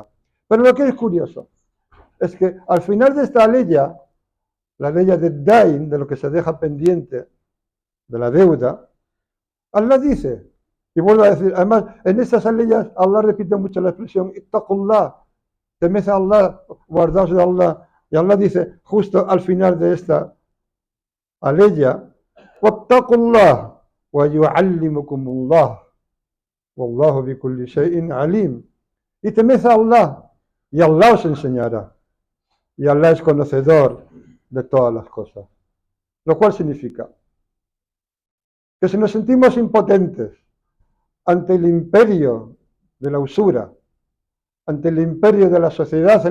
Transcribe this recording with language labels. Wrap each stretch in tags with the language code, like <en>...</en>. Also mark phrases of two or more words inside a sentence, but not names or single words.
<es>Pero lo que es curioso es que al final de esta ley, la ley de Dain, de lo que se deja pendiente, de la deuda, Allah dice, y vuelvo a decir, además, en estas leyes Allah repite mucho la expresión, ittaqullah, temed a Allah, guardaos de Allah, y Allah dice, justo al final de esta aleya,</es> <ar>واتقوا الله ويعلمكم الله والله بكل شيء عليم.</ar> <es>Y temed a Allah, y Allah os enseñará. Y Allah es conocedor de todas las cosas. Lo cual significa que si nos sentimos impotentes ante el imperio de la usura, ante el imperio de la sociedad en</es>